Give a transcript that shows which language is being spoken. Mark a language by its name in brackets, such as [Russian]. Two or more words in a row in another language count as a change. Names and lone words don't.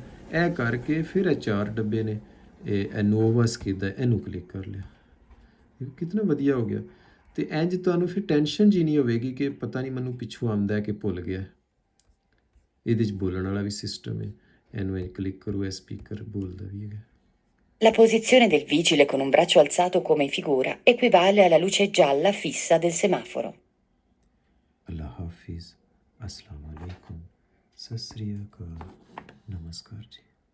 [Punjabi] ਇਹ ਕਰਕੇ ਫਿਰ ਇਹ 4 ਡੱਬੇ ਨੇ, ਇਹ ਨੋਵਸ ਕਿੱਦਾਂ, ਇਹਨੂੰ ਕਲਿੱਕ ਕਰ ਲਿਆ। ਕਿਤਨਾ ਵਧੀਆ ਹੋ ਗਿਆ। ਤੇ ਇੰਜ ਤੁਹਾਨੂੰ ਫਿਰ ਟੈਨਸ਼ਨ ਜੀ ਨਹੀਂ ਹੋਵੇਗੀ ਕਿ ਪਤਾ ਨਹੀਂ ਮੈਨੂੰ ਪਿੱਛੋਂ ਆਉਂਦਾ ਹੈ ਕਿ ਭੁੱਲ ਗਿਆ। ਇਹਦੇ 'ਚ ਬੋਲਣ ਵਾਲਾ ਵੀ ਸਿਸਟਮ ਹੈ, ਇਹਨੂੰ ਇੰਜ ਕਲਿੱਕ ਕਰੋ, ਇਹ ਸਪੀਕਰ ਬੋਲਦਾ ਵੀ ਹੈਗਾ। [Italian] La posizione del vigile con un braccio alzato come in figura equivale alla luce gialla fissa del semaforo. [Urdu] اللہ حافظ, [Arabic] السلام عليكم, [Punjabi] ਸਤਿ ਸ੍ਰੀ ਅਕਾਲ, ਨਮਸਕਾਰ ਜੀ।